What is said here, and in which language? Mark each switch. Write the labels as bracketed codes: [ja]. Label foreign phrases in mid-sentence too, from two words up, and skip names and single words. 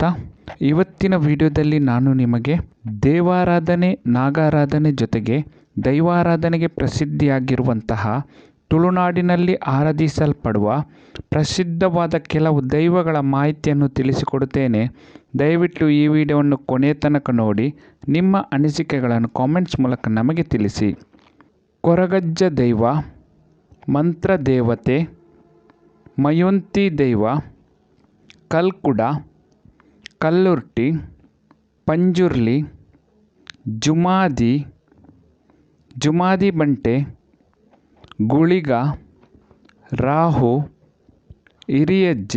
[kn] ಇವತ್ತಿನ ವಿಡಿಯೋದಲ್ಲಿ ನಾನು ನಿಮಗೆ ದೇವಾರಾಧನೆ, ನಾಗಾರಾಧನೆ ಜೊತೆಗೆ ದೈವಾರಾಧನೆಗೆ ಪ್ರಸಿದ್ಧಿಯಾಗಿರುವಂತಹ ತುಳುನಾಡಿನಲ್ಲಿ ಆರಾಧಿಸಲ್ಪಡುವ ಪ್ರಸಿದ್ಧವಾದ ಕೆಲವು ದೈವಗಳ ಮಾಹಿತಿಯನ್ನು ತಿಳಿಸಿಕೊಡುತ್ತೇನೆ. ದಯವಿಟ್ಟು ಈ ವಿಡಿಯೋವನ್ನು ಕೊನೆಯ ತನಕ ನೋಡಿ ನಿಮ್ಮ ಅನಿಸಿಕೆಗಳನ್ನು ಕಾಮೆಂಟ್ಸ್ ಮೂಲಕ ನಮಗೆ ತಿಳಿಸಿ. ಕೊರಗಜ್ಜ ದೈವ, ಮಂತ್ರ ದೇವತೆ, ಮಯೂಂತಿ ದೈವ, ಕಲ್ಕುಡ, ಕಲ್ಲುರ್ಟಿ, ಪಂಜುರ್ಲಿ, ಜುಮಾದಿ ಬಂಟೆ, ಗುಳಿಗ, ರಾಹು, ಹಿರಿಯಜ್ಜೆ,